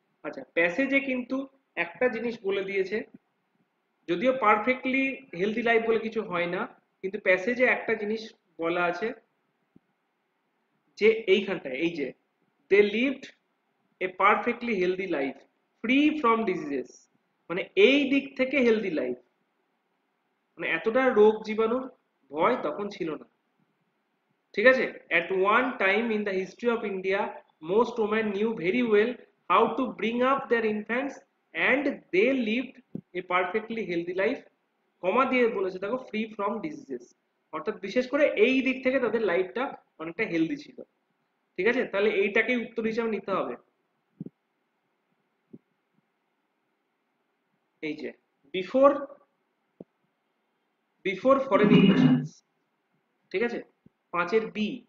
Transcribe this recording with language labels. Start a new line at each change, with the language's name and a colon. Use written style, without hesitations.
Bangla: আচ্ছা, প্যাসেজে কিন্তু একটা জিনিস বলে দিয়েছে, যদিও পারফেক্টলি হেলদি লাইফ বলে কিছু হয় না, কিন্তু প্যাসেজে একটা জিনিস বলা আছে যে এইখানটায়, এই যে
English: they lived a perfectly healthy life free from diseases,
Bangla: মানে এই দিক থেকে হেলদি লাইফ, মানে এতটা রোগ জীবাণুর ভয় তখন ছিল না। ঠিক আছে,
English: at one time in the history of India most women knew very well how to bring up their infants and they lived a perfectly healthy life,
Bangla: কমা দিয়ে বলেছে দেখো,
English: free from diseases,
Bangla: অর্থাৎ বিশেষ করে এই দিক থেকে তাদের লাইফটা অনেকটা হেলদি ছিল। ঠিক আছে, তাহলে এইটাকেই উত্তর হিসাবে নিতে হবে। এই যে
English: Before before foreign invasions.
Bangla: ঠিক আছে, পাঁচের বি।